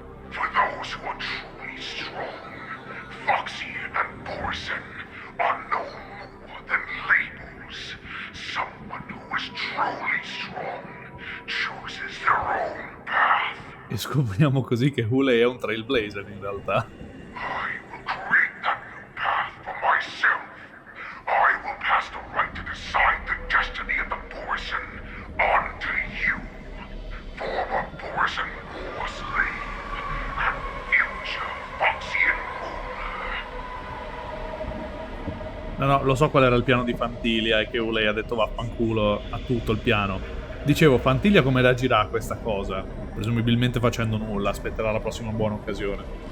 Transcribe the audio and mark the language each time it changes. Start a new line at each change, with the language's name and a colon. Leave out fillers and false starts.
English: For those who are truly strong, Foxian and Borson are no more than labels. Someone who is truly strong chooses their own path.
Italian: E scopriamo così che Hulei è un trailblazer in realtà.
English: I will create that new path for myself. I will pass the right to decide the destiny of the Borson on to you, former Borson war slave and future Foxian ruler.
Italian: No, lo so qual era il piano di Fantiglia e che Hulei ha detto vaffanculo a tutto il piano. Dicevo, Fantiglia come reagirà a questa cosa? Presumibilmente facendo nulla, aspetterà la prossima buona occasione.